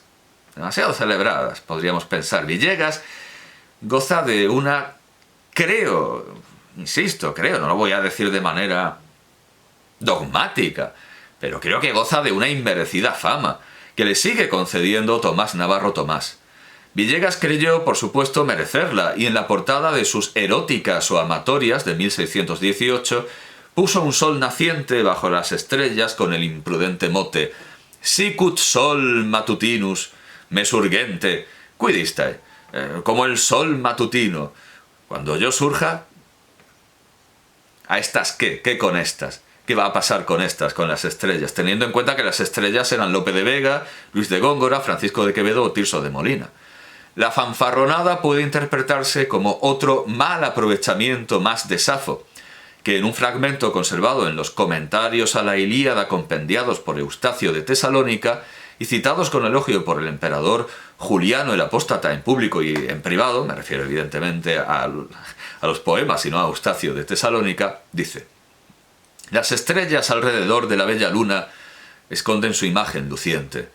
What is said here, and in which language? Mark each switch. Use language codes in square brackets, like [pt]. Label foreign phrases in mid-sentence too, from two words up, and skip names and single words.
[es] Demasiado celebradas, podríamos pensar. Villegas goza de una, creo, no lo voy a decir de manera dogmática, pero creo que goza de una inmerecida fama, que le sigue concediendo Tomás Navarro Tomás. Villegas creyó, por supuesto, merecerla, y en la portada de sus Eróticas o Amatorias de 1618 puso un sol naciente bajo las estrellas con el imprudente mote [la] Sicut sol matutinus, mesurgente, quidiste, [es] como el sol matutino. Cuando yo surja, ¿a estas qué? ¿Qué con estas? ¿Qué va a pasar con estas, con las estrellas? Teniendo en cuenta que las estrellas eran Lope de Vega, Luis de Góngora, Francisco de Quevedo o Tirso de Molina. La fanfarronada puede interpretarse como otro mal aprovechamiento más de Safo, que en un fragmento conservado en los comentarios a la Ilíada compendiados por Eustacio de Tesalónica y citados con elogio por el emperador Juliano el Apóstata en público y en privado, me refiero evidentemente a los poemas y no a Eustacio de Tesalónica, dice: las estrellas alrededor de la bella luna esconden su imagen luciente.